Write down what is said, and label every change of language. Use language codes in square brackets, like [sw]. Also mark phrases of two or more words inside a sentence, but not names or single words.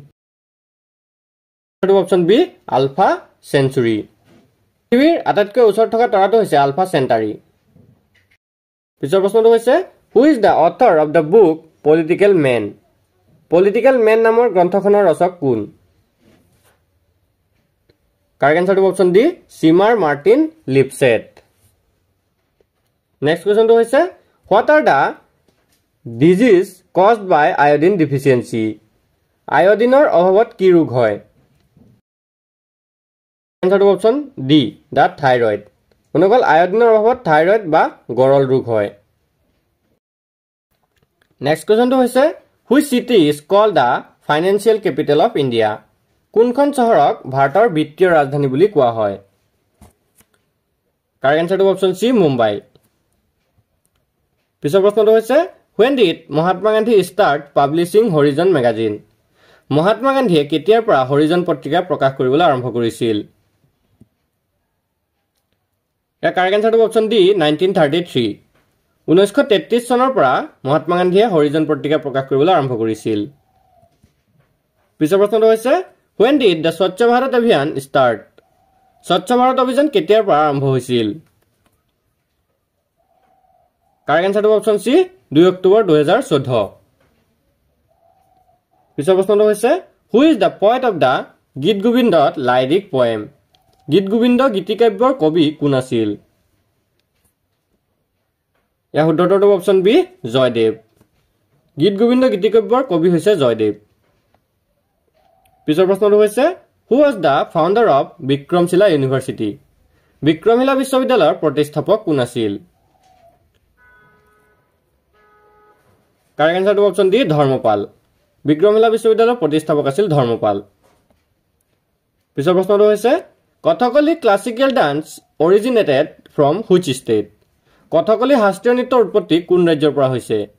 [en] option B [as] আলফা সেঞ্চুৰি পৃথিৱীৰ আটাইতকৈ ওচৰত থকা তৰাটো হৈছে আলফা সেণ্টাৰি পিছৰ প্ৰশ্নটো হৈছে [en] who is the author of the book political man [as] নামৰ গ্ৰন্থখনৰ ৰচক কোন কাৰেক্ট আনসাৰটো [en] option D [as] সিমাৰ মাৰ্টিন লিপছেট নেক্সট কোৱেশ্চনটো হৈছে [en] what are the disease caused by iodine deficiency [as] আয়োডিনৰ অভাৱত কি ৰোগ হয় আনসাৰটো [en] option D [as] দা থাইৰয়েড অনুকল আয়োডিনৰ অভাৱত থাইৰয়েড বা গৰল ৰোগ হয় নেক্সট কোৱেশ্চনটো হৈছে [en] which city is called the financial capital of India [as] কোনখন চহৰক ভাৰতৰ বিত্তীয় ৰাজধানী বুলি কোৱা হয় কাৰেক্ট আনসাৰটো [en] option C [as] মুম্বাই পিছৰ প্ৰশ্নটো হৈছে [en] when did মহাত্মা গান্ধী start publishing horizon magazine [as] মহাত্মা গান্ধীয়ে কেতিয়াৰ পৰা হৰিজন পত্ৰিকা প্ৰকাশ কৰিবলৈ আৰম্ভ কৰিছিল ইয়াৰ কাৰেক্ট আনসাৰটো [en] option D [as] 1933 1933 চনৰ পৰা মহাত্মা গান্ধীয়ে হৰিজন পত্ৰিকা প্ৰকাশ কৰিবলৈ আৰম্ভ কৰিছিল পিছৰ প্ৰশ্নটো হৈছে [en] when did the স্বচ্ছ ভাৰত অভিযান start [as] স্বচ্ছ ভাৰত অভিযান কেতিয়াৰ পৰা আৰম্ভ হৈছিল কাৰেক্ট আনসাৰটো [en] option C [as] 2 অক্টোবৰ 2014 পিছৰ প্ৰশ্নটো হৈছে [en] who is the poet of the গীত গোবিন্দত lyric poem [as] গীত গোবিন্দ গীতিকাব্যৰ কবি কোন আছিল ইয়াৰ শুদ্ধটো [en] option B [as] জয়দেৱ গীত গোবিন্দ গীতিকাব্যৰ কবি হৈছে জয়দেৱ পিছৰ প্ৰশ্নটো হৈছে [en] who was the founder of বিক্ৰমশিলা University [as] বিক্ৰমশিলা বিশ্ববিদ্যালয়ৰ প্ৰতিষ্ঠাপক কোন আছিল কাৰেক্ট আনসাৰটো [en] option D [as] ধৰ্মপাল বিক্ৰমশিলা বিশ্ববিদ্যালয়ৰ প্ৰতিষ্ঠাপক আছিল ধৰ্মপাল পিছৰ প্ৰশ্নটো হৈছে [en] কথকলি classical dance originated from which state [as] কথকলি শাস্ত্ৰীয় নৃত্যৰ উৎপত্তি কোন ৰাজ্যৰ পৰা হৈছে